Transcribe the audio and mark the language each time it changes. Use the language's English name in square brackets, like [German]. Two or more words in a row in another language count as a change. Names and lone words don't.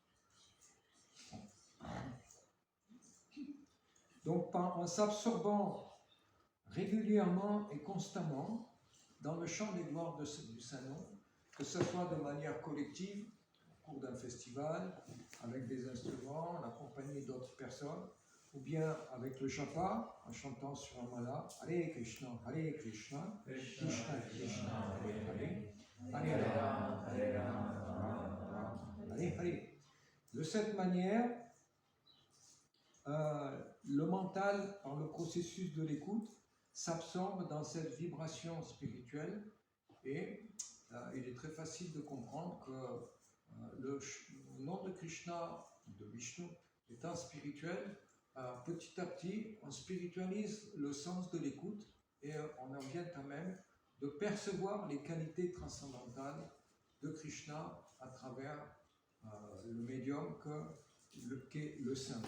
[French] Donc en s'absorbant régulièrement et constamment dans le champ des gloires du Saint-Nom, que ce soit de manière collective, au cours d'un festival, avec des instruments, en accompagné d'autres personnes, ou bien avec le japa, en chantant sur un mala, [Sanskrit] Hare Krishna, Krishna Krishna, Hare Rama, Hare Hare. [French] De cette manière, le mental, par le processus de l'écoute, s'absorbe dans cette vibration spirituelle et il est très facile de comprendre que le nom de Krishna, de Vishnu, étant spirituel, petit à petit, on spiritualise le sens de l'écoute et on en vient à même de percevoir les qualités transcendantales de Krishna à travers le médium qu'est le Saint.